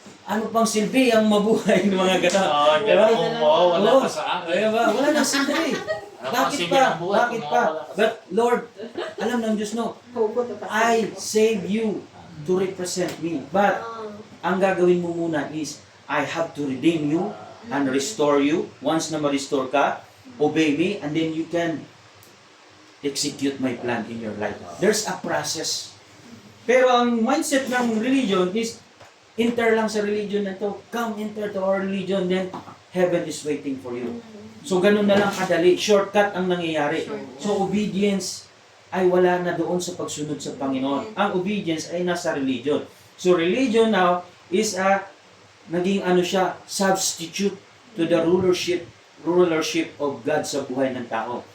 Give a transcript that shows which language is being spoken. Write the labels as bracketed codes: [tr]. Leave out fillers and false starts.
[tl] Ano pang silbi ang mabuhay ng mga gano'n? Diba? wala pa sa akin. Diba? Wala nang silbi. Bakit pa? Bakit pa? [en] But Lord, [tl] alam ng Diyos, [en] no, I save you to represent me. But [tl] ang gagawin mo muna [en] is, I have to redeem you and restore you. Once [tl] na ma-restore ka, [en] obey me, and then you can execute my plan in your life. There's a process. [tl] Pero ang mindset ng religion is, [en] enter lang [tl] sa religion na to. [en] Come, enter to our religion, then heaven is waiting for you. [tl] So, ganun na lang kadali. Shortcut ang nangyayari. So, obedience ay wala na doon sa pagsunod sa Panginoon. Ang obedience ay nasa religion. [en] So, religion now is [tl] naging [en] substitute to the rulership of God [tl] sa buhay ng tao.